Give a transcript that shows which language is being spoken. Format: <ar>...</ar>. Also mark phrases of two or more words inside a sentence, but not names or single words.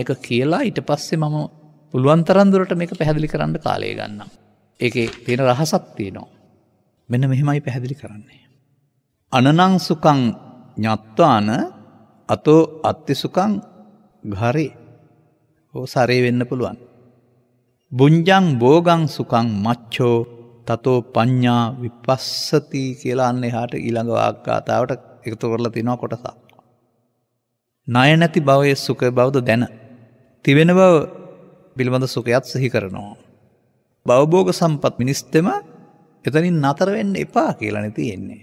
<si>ඒක කියලා ඊට පස්සේ මම පුළුවන් තරම් දුරට මේක පැහැදිලි කරන්න කාලය ගන්නම්. ඒකේ තියෙන රහසක් තියෙනවා. මෙන්න මෙහෙමයි පැහැදිලි කරන්නේ.</si> <pi>අනනං සුඛං ඤත්වාන අතෝ අත්ති සුඛං ඝරේ.</pi> <si>ඕ සරේ වෙන්න පුළුවන්.</si> <pi>බුඤ්ජං භෝගං සුඛං මච්ඡෝ තතෝ පඤ්ඤා විපස්සති</pi> <si>කියලා අන්න එහාට ඊළඟ වාග්ගාතාවට එකතු කරලා තිනවා කොටසක්. ණය නැති භවයේ සුඛ බවද දැන. තිවෙන බව පිළිබඳ සුඛයත් සිහි කරනවා. භවභෝග සම්පත් මිනිස්තෙම එතනින් නතර වෙන්න එපා කියලානේ තියෙන්නේ.</si>